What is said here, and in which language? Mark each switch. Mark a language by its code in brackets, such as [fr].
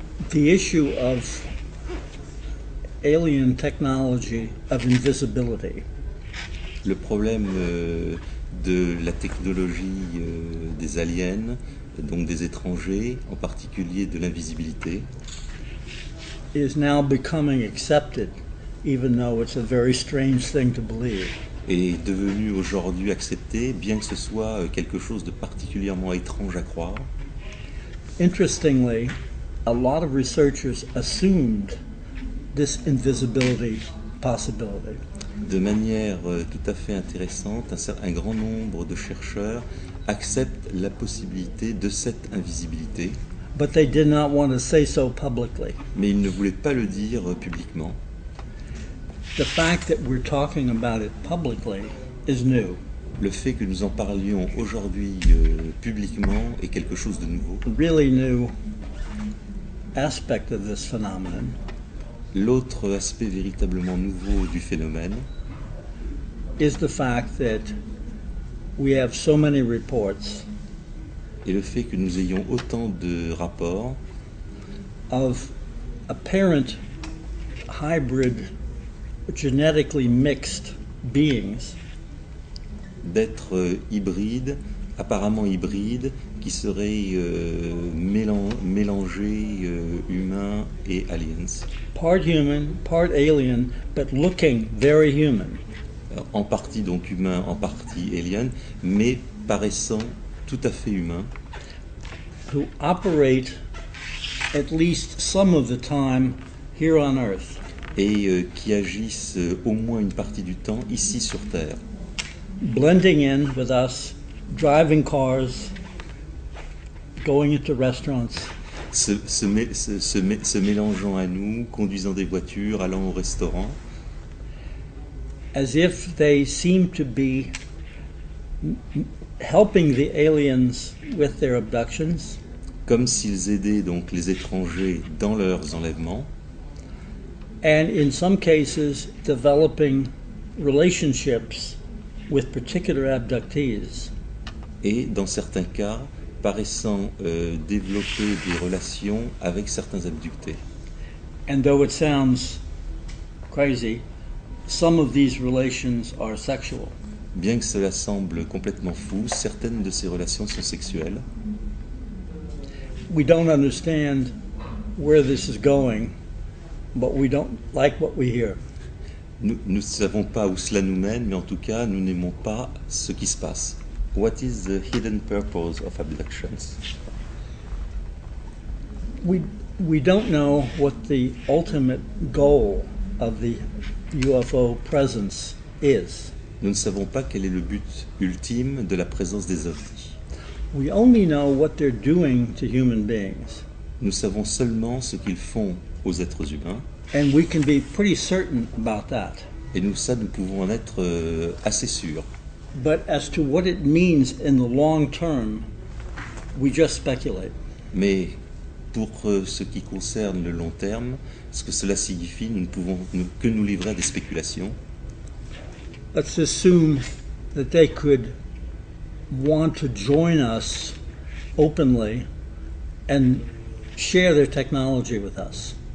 [en] The issue of alien technology of invisibility. [fr] Le problème de la technologie des aliens, donc des étrangers, en particulier de l'invisibilité, [en] is now becoming accepted, even though it's a very strange thing to believe. [fr] est devenu aujourd'hui accepté, bien que ce soit quelque chose de particulièrement étrange à croire. [en] Interestingly, a lot of researchers assumed this invisibility possibility. [fr] De manière tout à fait intéressante, un grand nombre de chercheurs acceptent la possibilité de cette invisibilité, [en] But they did not want to say so publicly. [fr] mais ils ne voulaient pas le dire publiquement. [en] The fact that we're talking about it publicly is new. [fr] Le fait que nous en parlions aujourd'hui publiquement est quelque chose de nouveau. [en] A really new aspect of this phenomenon [fr] L'autre aspect véritablement nouveau du phénomène [en] is the fact that we have so many reports [fr] est le fait que nous ayons autant de rapports [en] of apparent hybrid, genetically mixed beings [fr] d'êtres hybrides, apparemment hybrides, qui seraient mélangés humains et aliens. [en] part human, part alien, but looking very human. [fr] En partie donc humains, en partie aliens, mais paraissant tout à fait humains, [en] Who operate at least some of the time here on Earth. [fr] et qui agissent au moins une partie du temps ici sur Terre, [en] Blending in with us, driving cars, going into restaurants, [fr] se mélangeant à nous, conduisant des voitures, allant au restaurant, [en] as if they seem to be helping the aliens with their abductions, [fr] comme s'ils aidaient donc les étrangers dans leurs enlèvements, [en] and in some cases developing relationships with particular abductees. [fr] et dans certains cas paraissant développer des relations avec certains abductés. [en] And though it sounds crazy, some of these relations are sexual. [fr] Bien que cela semble complètement fou, certaines de ces relations sont sexuelles. [en] We don't understand where this is going, but we don't like what we hear. [fr] Nous ne savons pas où cela nous mène, mais en tout cas, nous n'aimons pas ce qui se passe. [en] What is the hidden purpose of abductions? We don't know what the ultimate goal of the UFO presence is. [fr] Nous ne savons pas quel est le but ultime de la présence des ovnis. [en] We only know what they're doing to human beings. [fr] Nous savons seulement ce qu'ils font aux êtres humains, [en] And we can be pretty certain about that. [fr] et nous pouvons en être assez sûrs. [en] But as to what it means in the long term, we just speculate. [fr] Mais pour ce qui concerne le long terme, ce que cela signifie, nous ne pouvons que nous livrer à des spéculations. [en] Let's assume that they could want to join us openly and share their technology with us.